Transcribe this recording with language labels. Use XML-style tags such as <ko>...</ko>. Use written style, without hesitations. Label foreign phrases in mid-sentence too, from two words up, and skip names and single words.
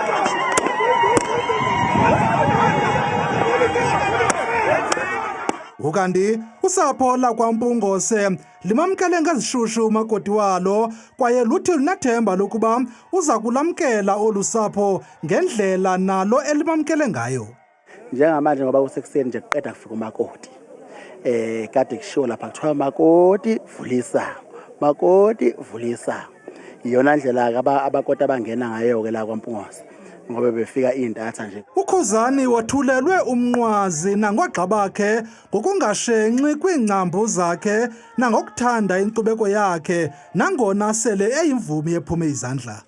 <xh>Ukanti usapho lakwaMpungose limamkele ngezishushu makoti walo kwaye luthi linethemba lokuba uza kulamkela olusapho ngendlela nalo elimamkele ngayo.</xh> <zu>Njengamanje ngoba kusekuseni nje kuqeda kufika umakoti. Kade kushiwo lapha kuthiwa makoti vulisa. Iyona ndlela abakoti abangena ngayo ke la kwaMpungose. Ngoba befika intatha nje.</zu> <xh>uKhuzani wathulelwe umnqwazi nangogxa bakhe ngokungashenxi kwiingcambu zakhe nangokuthanda inkcubeko yakhe nangona sele eyimvumi ephume izandla.</xh>